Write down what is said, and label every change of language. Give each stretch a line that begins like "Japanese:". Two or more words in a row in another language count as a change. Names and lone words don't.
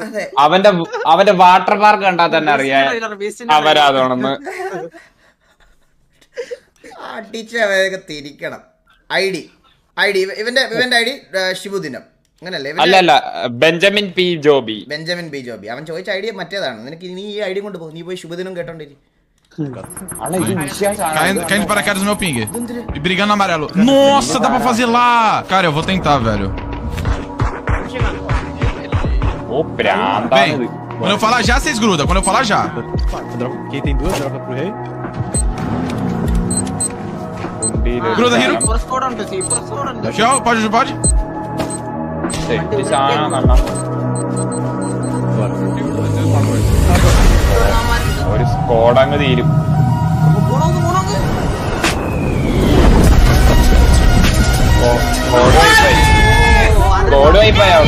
Malayalam: അവന്റെ വാട്ടർ പാർക്ക് കണ്ടാൽ തന്നെ അറിയാം അവരാതോണെന്ന്. അടിച്ച് അവരൊക്കെ തിരിക്കണം. ഐഡി ഇവന്റെ ഐഡി ശിബുദിനം അങ്ങനല്ലേ? അല്ല ബെഞ്ചമിൻ പി ജോബി. അവൻ ചോദിച്ച ഐഡിയ മറ്റേതാണ്. നിനക്ക് നീ ഈ ഐഡിയ കൊണ്ട് പോകും, നീ പോയി ശുഭദിനം കേട്ടോണ്ടിരി.
Portuguese: Caindo de paraquedas no meu ping. E brigando no amarelo. Nossa, dá pra fazer lá. Cara, eu vou tentar, velho.
Malayalam: ഓ പ്രാന്താണ്.
Portuguese: Vem. Quando eu falar já, vocês grudam. Quando eu falar já. Quem tem duas, droga pro rei. Gruda, Hiro. Show, pode.
Malayalam: ഒരു സ്കോഡങ്ങ് തീരും. സ്കോഡ് വൈപ്പായി അവിടെ.